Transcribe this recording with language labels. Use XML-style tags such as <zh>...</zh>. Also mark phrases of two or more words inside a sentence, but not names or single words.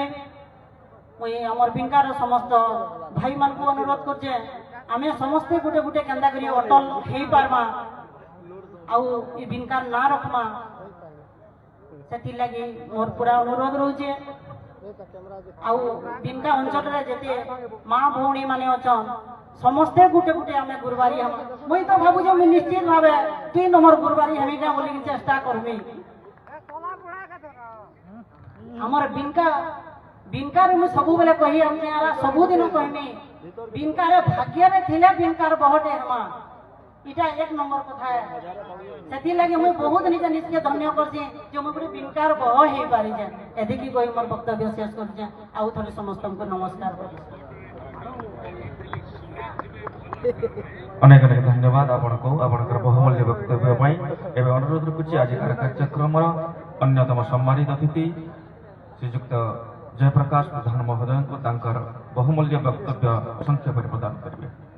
<spv>ମୁଇଁ ଆମର ବିଙ୍କାର ସମସ୍ତ ଭାଇମାନଙ୍କୁ ଅନୁରୋଧ କରୁଛେ ଆମେ ସମସ୍ତେ ଗୋଟେ ଗୋଟେ କେନ୍ତା କରି ଅଟଲ ହେଇପାରମା ଆଉ ଏ ବିଙ୍କାର ନାଁ ରଖମା ସେଥିର୍ଲାଗି ମୋର ପୁରା ଅନୁରୋଧ ରହୁଛେ ଆଉ ବିଙ୍କା ଅଞ୍ଚଳରେ ଯେତେ ମା ଭଉଣୀ ମାନେ ଅଛନ୍ ସମସ୍ତେ ଗୋଟେ ଗୋଟେ ଆମେ ଗୁରୁବାରୀ ହେମା ମୁଇଁ ତ ଭାବୁଛେ ମୁଇଁ ନିଶ୍ଚିତ ଭାବେ 3 ନମ୍ବର ଗୁରୁବାରୀ ହେମିକା ବୋଲିକି ଚେଷ୍ଟା କରମି ଆମର ବିଙ୍କାରେ ମୁଁ ସବୁବେଳେ କହି ଆସୁଛେ ସବୁଦିନ କହିମି ବିଙ୍କାରେ ଭାଗ୍ୟରେ ଥିଲେ ବିଙ୍କାର ବହଟେ ହେମା ଏଟା 1 ନମ୍ବର କଥା ସେଥିଲାଗି ମୁଇଁ ବହୁତ ନିଜକେ ଧନ୍ୟ କରୁଛେ ଯେ ମୁଁ ଗୋଟେ ବିଙ୍କାର ବହ ହେଇପାରିଛେ ଏତିକି କହି ମୋର ବକ୍ତବ୍ୟ ଶେଷ କରୁଛେ ଆଉ ଥରେ ସମସ୍ତଙ୍କୁ ନମସ୍କାର କରୁଛେ</spv> <or>ଅନେକ ଅନେକ ଧନ୍ୟବାଦ ଆପଣଙ୍କୁ ଆପଣଙ୍କର ବହୁମୂଲ୍ୟ ବକ୍ତବ୍ୟ ପାଇଁ ଏବେ ଅନୁରୋଧ ରଖୁଛି ଆଜିକାର କାର୍ଯ୍ୟକ୍ରମର ଅନ୍ୟତମ ସମ୍ମାନିତ ଅତିଥି ଶ୍ରୀଯୁକ୍ତ ଜୟପ୍ରକାଶ ପ୍ରଧାନ ମହୋଦୟଙ୍କୁ ତାଙ୍କର ବହୁମୂଲ୍ୟ ବକ୍ତବ୍ୟ ସଂକ୍ଷେପରେ ପ୍ରଦାନ କରିବେ।</or>